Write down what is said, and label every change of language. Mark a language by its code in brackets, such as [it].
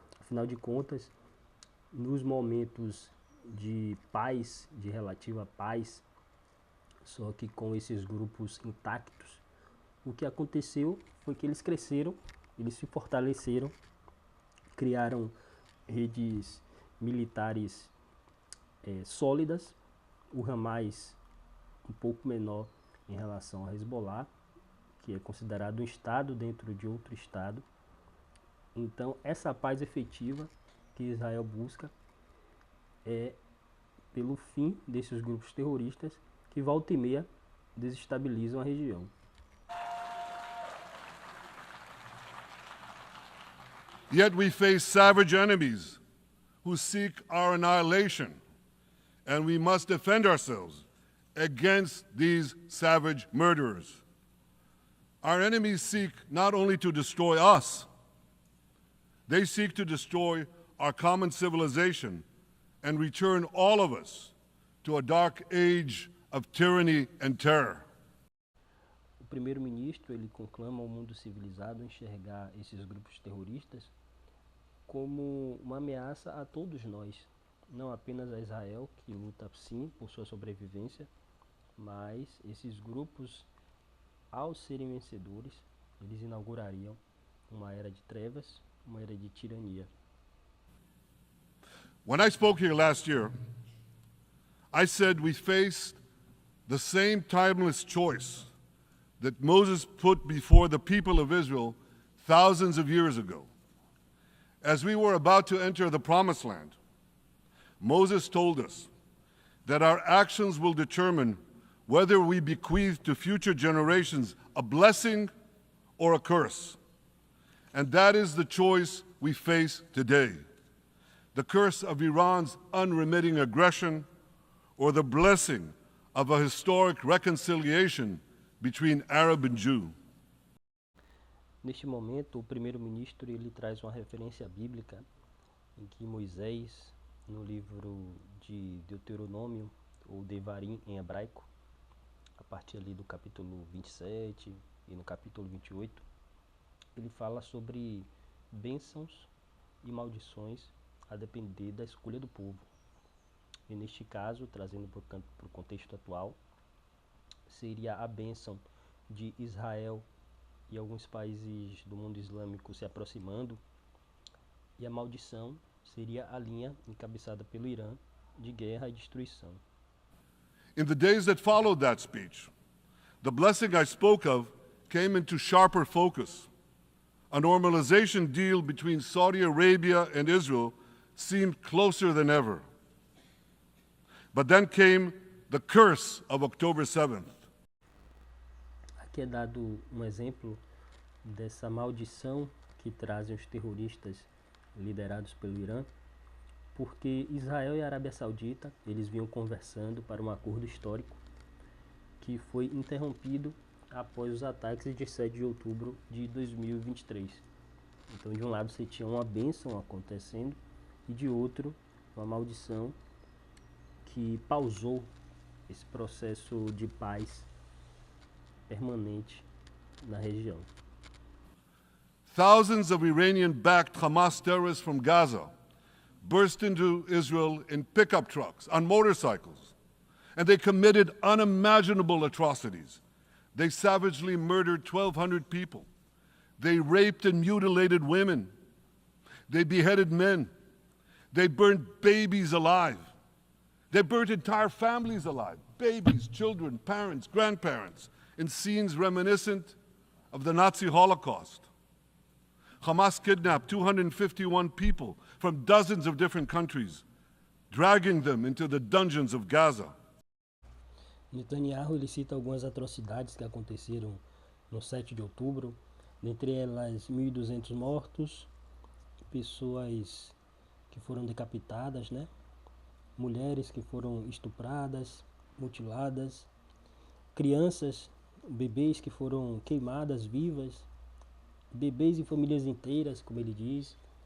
[pt] Afinal de contas, nos momentos de paz, de relativa paz, só que com esses grupos intactos, o que aconteceu foi que eles cresceram, eles se fortaleceram, criaram redes militares sólidas, o Hamas um pouco menor em relação ao Hezbollah, que é considerado um estado dentro de outro estado. Então essa paz efetiva que Israel busca é pelo fim desses grupos terroristas que volta e meia desestabilizam a região. [en] Yet we face savage enemies who seek our annihilation, and we must defend ourselves against these savage murderers. Our enemies seek not only to destroy us, they seek to destroy our common civilization and return all of us to a dark age of tyranny and terror. [pt] primeiro-ministro ele conclama ao mundo civilizado enxergar esses grupos terroristas como uma ameaça a todos nós, não apenas a Israel, que luta sim por sua sobrevivência, mas esses grupos, ao serem vencedores, eles inaugurariam uma era de trevas, uma era de tirania. [en] When I spoke here last year, I said we faced the same timeless choice that Moses put before the people of Israel thousands of years ago. As we were about to enter the Promised Land, Moses told us that our actions will determine whether we bequeath to future generations a blessing or a curse. And that is the choice we face today. The curse of Iran's unremitting aggression or the blessing of a historic reconciliation between Arab and Jew. [pt] Neste momento, o primeiro-ministro ele traz uma referência bíblica em que Moisés, no livro de Deuteronômio, ou Devarim em hebraico, a partir ali do capítulo 27 e no capítulo 28, ele fala sobre bênçãos e maldições a depender da escolha do povo. E neste caso, trazendo portanto para o contexto atual, seria a bênção de Israel e alguns países do mundo islâmico se aproximando, e a maldição seria a linha encabeçada pelo Irã de guerra e destruição. [en] In the days that followed that speech, the blessing I spoke of came into sharper focus. A normalization deal between Saudi Arabia and Israel seemed closer than ever. But then came the curse of October 7th. [pt] Aqui é dado um exemplo dessa maldição que trazem os terroristas liderados pelo Irã, porque Israel e a Arábia Saudita eles vinham conversando para um acordo histórico que foi interrompido após os ataques de 7 de outubro de 2023. Então, de um lado você tinha uma bênção acontecendo e de outro uma maldição que pausou esse processo de paz permanente na região. [en] Thousands of Iranian-backed Hamas terrorists from Gaza burst into Israel in pickup trucks, on motorcycles, and they committed unimaginable atrocities. They savagely murdered 1,200 people. They raped and mutilated women. They beheaded men. They burned babies alive. They burnt entire families alive, babies, children, parents, grandparents, in scenes reminiscent of the Nazi Holocaust. Hamas kidnapped 251 people from dozens of different countries, dragging them into the dungeons of Gaza. [pt] Netanyahu ele cita algumas atrocidades que aconteceram no 7 de outubro, dentre elas 1.200 mortos, pessoas que foram decapitadas, né? Mulheres que foram estupradas, mutiladas, crianças, bebês que foram queimadas vivas, bebês e famílias inteiras, como ele diz.